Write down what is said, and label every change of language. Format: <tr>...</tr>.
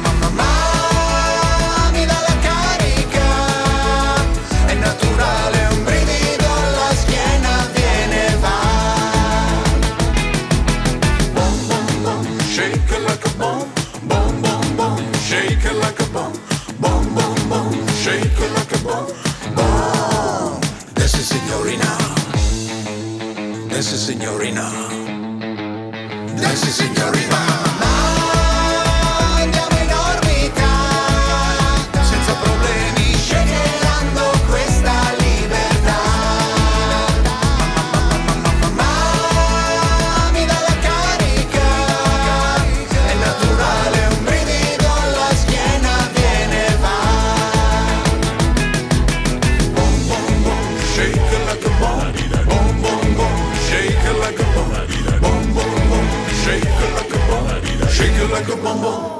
<it>Mamma, mi dà la carica. È naturale, un brivido alla schiena viene e va.</it> <en>Boom, boom, boom, shake it like a bomb. Boom, boom, boom, shake it like a bomb. Boom, boom, boom, shake it like a bomb. Boom, this is signorina. This is signorina. This is signorina.</en> <it>Andiamo in orbita, senza problemi, shakerando questa libertà. Mamma, mi dà la carica. È naturale, un brivido alla schiena viene e va.</it> <en>Boom, boom, boom, shake it like a bomb. Boom, boom, boom. Shake it like a bomb, boom, boom, boom. Shake it like a bomb, shake it like a bomb, boom.</en>